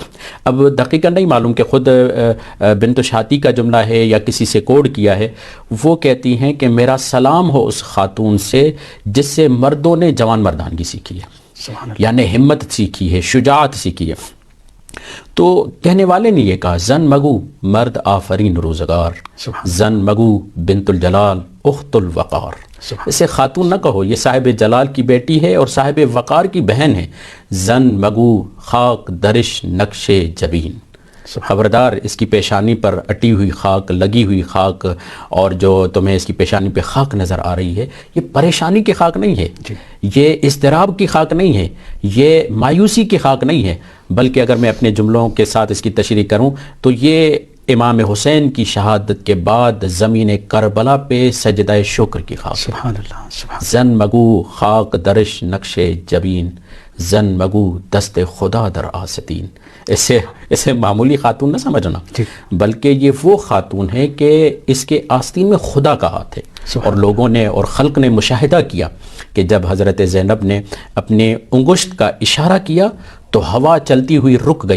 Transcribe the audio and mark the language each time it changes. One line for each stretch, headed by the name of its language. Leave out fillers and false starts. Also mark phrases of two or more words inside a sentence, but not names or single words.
Urdu: اب دقیقاً نہیں معلوم کہ خود بنت شاطی کا جملہ ہے یا کسی سے کوڈ کیا ہے۔ وہ کہتی ہیں کہ میرا سلام ہو اس خاتون سے جس سے مردوں نے جوان مردانگی سیکھی ہے، سبحان اللہ، یعنی ہمت سیکھی ہے، شجاعت سیکھی ہے۔ تو کہنے والے نے یہ کہا
Persian: زن مگو مرد آفرین روزگار، زن مگو بنت الجلال اخت الوقار۔
Urdu: اسے خاتون نہ کہو، یہ صاحب جلال کی بیٹی ہے اور صاحب وقار کی بہن ہے۔
Persian: زن مگو خاک درش نقش جبین،
Urdu: خبردار اس کی پیشانی پر اٹی ہوئی خاک، لگی ہوئی خاک، اور جو تمہیں اس کی پیشانی پہ خاک نظر آ رہی ہے یہ پریشانی کی خاک نہیں ہے، یہ اضطراب کی خاک نہیں ہے، یہ مایوسی کی خاک نہیں ہے، بلکہ اگر میں اپنے جملوں کے ساتھ اس کی تشریح کروں تو یہ امام حسین کی شہادت کے بعد زمین کربلا پہ سجدہ شکر کی خاک۔ سبحان اللہ، سبحان
Persian: زن مگو خاک درش نقش جبین، زن مگو دست خدا در آستین۔
Urdu: اسے معمولی خاتون نہ سمجھنا، بلکہ یہ وہ خاتون ہے کہ اس کے آستین میں خدا کا ہاتھ ہے۔ اور لوگوں نے اور خلق نے مشاہدہ کیا کہ جب حضرت زینب نے اپنے انگشت کا اشارہ کیا تو ہوا چلتی ہوئی رک گئی۔